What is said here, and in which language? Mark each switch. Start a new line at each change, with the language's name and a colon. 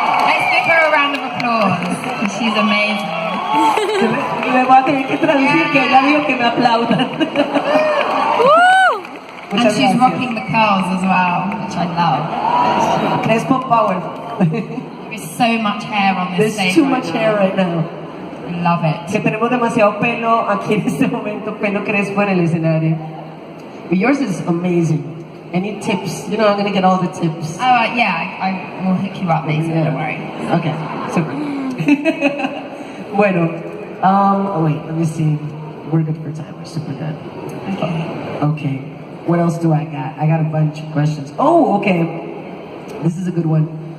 English: Let's give her a round of applause. She's amazing.
Spanish: Le voy a tener que traducir que ella dijo que me aplaudan.
English: And she's
Spanish: gracias.
English: rocking the curls as well, which I love. Crespo power. There's so much hair on this stage. There's too much hair right now. I love it.
Spanish: Que tenemos demasiado pelo aquí en este momento, pelo crespo en el escenario.
English: But yours is amazing. Any tips? You know, I'm gonna get all the tips. Oh yeah, I will hook you up later. Don't worry. Okay, super. Bueno, oh wait, let me see. We're good for time. We're super good. Okay. What else do I got? I got a bunch of questions. Oh, okay. This is a good one.